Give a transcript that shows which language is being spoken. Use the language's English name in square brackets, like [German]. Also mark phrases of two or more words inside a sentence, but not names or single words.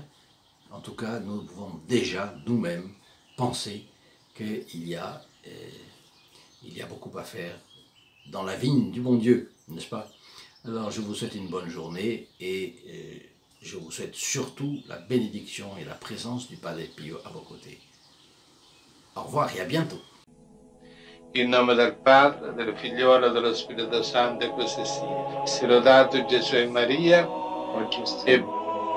[French] En tout cas, nous pouvons déjà, nous-mêmes, penser qu'il y a beaucoup à faire dans la vigne du bon Dieu, n'est-ce pas? Alors, je vous souhaite une bonne journée et je vous souhaite surtout la bénédiction et la présence du Padre Pio à vos côtés. Au revoir et à bientôt. [Italian] In nome del Padre, del Figliolo e dello Spirito Santo, e così sia. Sia lodato Gesù e Maria, e